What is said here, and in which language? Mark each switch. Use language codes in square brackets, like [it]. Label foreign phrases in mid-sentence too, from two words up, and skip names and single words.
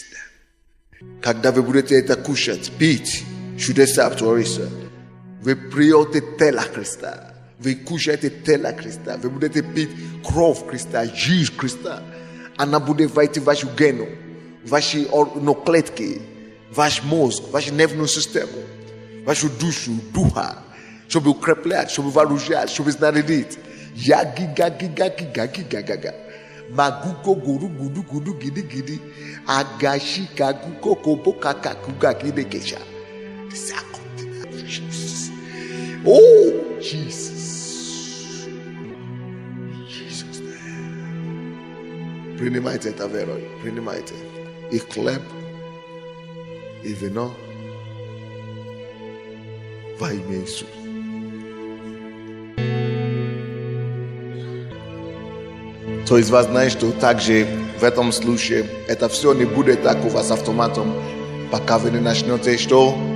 [ru] Когда вы будете это кушать, пить, чудеса твориться, вы пьете тело Христа, вы кушаете тело Христа, вы будете пить кровь Христа, жизнь Христа. Она будет войти в вашу гену, ваши клетки, ваш мозг, вашу нервную систему, вашу душу, духа, чтобы укреплять, чтобы вооружать, чтобы снарядить. Гига. Maguko guru gudu gidi agashi kaguko kobo kakakuga gide kesha. [en] Oh Jesus. Jesus name. [ru] Принимайте это верой, принимайте. И хлеб, и вино во имя Иисуса. Кто из вас знает, что также в этом случае это все не будет так у вас автоматом, пока вы не начнете что?